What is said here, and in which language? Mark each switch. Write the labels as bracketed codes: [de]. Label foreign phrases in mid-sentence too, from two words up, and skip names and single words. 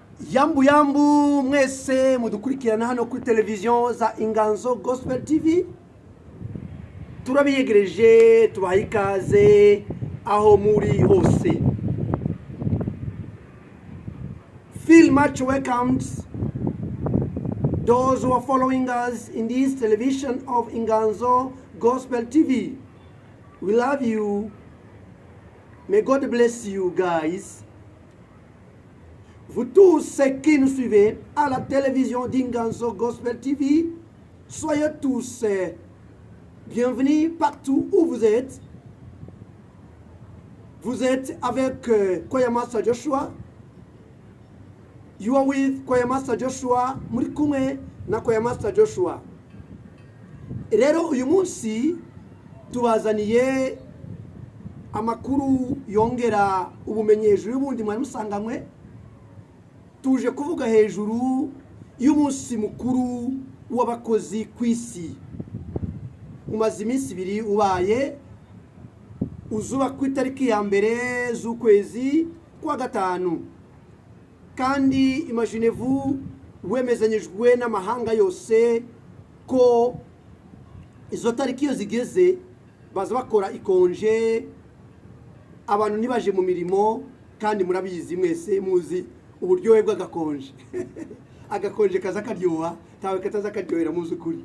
[rw] Yambu mwese mudukurikirana hano kuri televiziyo za Inganzo Gospel TV. Turabiyegereje tubaha ikaze aho muri hose. [en] Feel much welcomed those who are following us in this television of Inganzo Gospel TV. We love you. May God bless you guys. [fr] Vous tous qui nous suivez à la télévision d'Inganzo Gospel TV, soyez tous bienvenus partout où vous êtes. Vous êtes avec Choir Master Joshua. [en] You are with Choir Master Joshua. [rw] Muri kumwe na Choir Master Joshua. Rero uyu munsi tubazaniye amakuru yongera ubumenyi hejuru y'ubundi mwari musanganywe. Tuje kuvuga hejuru y'umunsi mukuru w'abakozi kw'isi. Umaze iminsi ibiri ubaye, uzuba ku itariki ya mbere z'ukwezi kwa gatanu. Kandi imaginez-vous, wemezanyijwe n'amahanga yose ko izo tariki iyo zigeze baza bakora ikonje, abantu nibaje mu mirimo. Kandi murabizi mwese muzi uburyohe bw'agakonje. Agakonje kaza karyoha, tawe kataza karyohera muzi kuri.